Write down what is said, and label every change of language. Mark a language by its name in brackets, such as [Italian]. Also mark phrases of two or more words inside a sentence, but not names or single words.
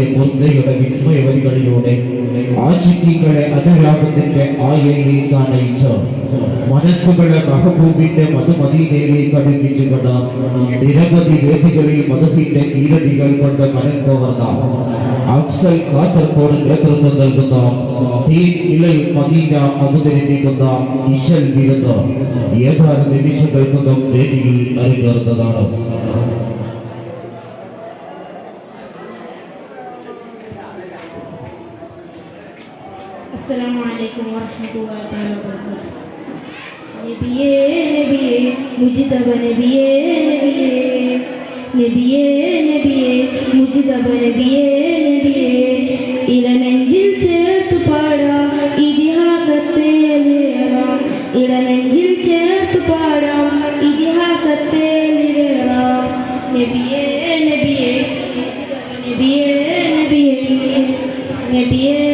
[Malayalam] മുർദയുടെ വിസ്മയവരികളിലൂടെ ആശിക്കികളെ അനുരാഗത്തിന്റെ ആയയിലേക്ക് അണയിച്ച് മനസ്സുകളെ മെഹബൂബിന്റെ മധുമദീനയിലേക്ക് അടുപ്പിച്ചുകൊണ്ട് നിരവധി വേദികളിൽ മധുഹിന്റെ ഈരടികൾ കൊണ്ട് മനം കവർന്ന അഫ്സൽ കാസർഗോഡ് നേതൃത്വം നൽകുന്ന ദീൻ ഇലൽ മദീന അവതരിപ്പിക്കുന്ന ഇശൽ വിരുന്ന് ഏതാനും നിമിഷങ്ങൾക്കൊന്നും വേദിയിൽ അരങ്ങേറുന്നതാണ്. [Arabic] السلام عليكم ورحمة الله تعالى وبركاته. [Malayalam] നബിയേ നബിയേ മുജിതബ നബിയേ നബിയേ നബിയേ നബിയേ മുജിതബ നബിയേ നബിയേ ഇടനെഞ്ചിൽ ചേർത്തു പാടാം ഇതിഹാസത്തെ നിറയാം ഇടനെഞ്ചിൽ ചേർത്തു പാടാം ഇതിഹാസത്തെ നിറയാം നബിയേ നബിയേ മുജിതബ നബിയേ നബിയേ നബിയേ